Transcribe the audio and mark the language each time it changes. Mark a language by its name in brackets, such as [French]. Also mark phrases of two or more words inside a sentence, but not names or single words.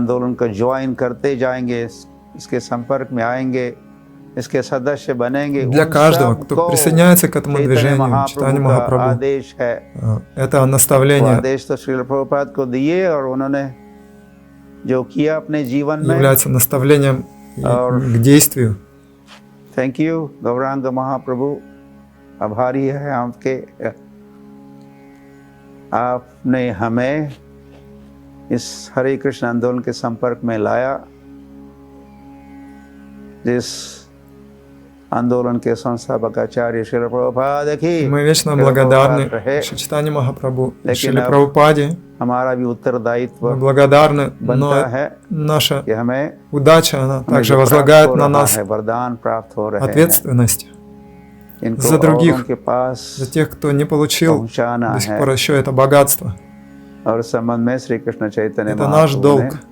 [Russian] Для каждого, кто присоединяется к этому движению, Чайтанья Махапрабху, это наставление является наставлением к действию. [Hindi] आपने हमें इस हरे कृष्ण आंदोलन के संपर्क में लाया, जिस आंदोलन के संस्थापक आचार्य श्रील प्रभुपाद की। [Russian] Мы вечно благодарны Шри Чайтанье Махапрабху, Шриле Прабхупаде. [Hindi] हमारा भी उत्तरदायित्व [Russian] мы благодарны, но наша удача, она также возлагает на нас ответственность. за других, за тех, кто не получил до сих пор еще это богатство. Это наш долг.